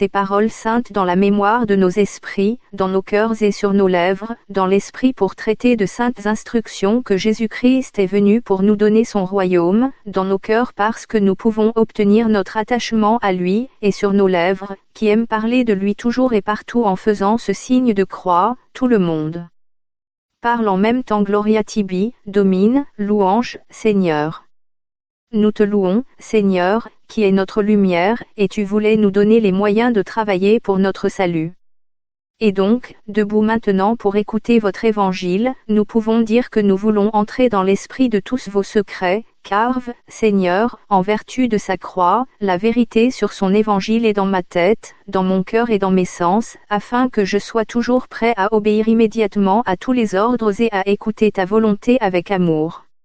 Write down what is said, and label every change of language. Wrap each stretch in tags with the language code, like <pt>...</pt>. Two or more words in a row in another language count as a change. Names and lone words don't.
<fr>paroles saintes dans la mémoire de nos esprits, dans nos cœurs et sur nos lèvres, dans l'esprit pour traiter de saintes instructions que Jésus-Christ est venu pour nous donner son royaume, dans nos cœurs parce que nous pouvons obtenir notre attachement à lui, et sur nos lèvres, qui aiment parler de lui toujours et partout en faisant ce signe de croix, tout le monde parle en même temps</fr> <la>Gloria tibi, domine,</la> <fr>louange, Seigneur. Nous te louons, Seigneur, qui est notre lumière, et tu voulais nous donner les moyens de travailler pour notre salut. Et donc, debout maintenant pour écouter votre évangile, nous pouvons dire que nous voulons entrer dans l'esprit de tous vos secrets, car, Seigneur, en vertu de sa croix, la vérité sur son évangile est dans ma tête, dans mon cœur et dans mes sens, afin que je sois toujours prêt à obéir immédiatement à tous les ordres et à écouter ta volonté avec amour.</fr>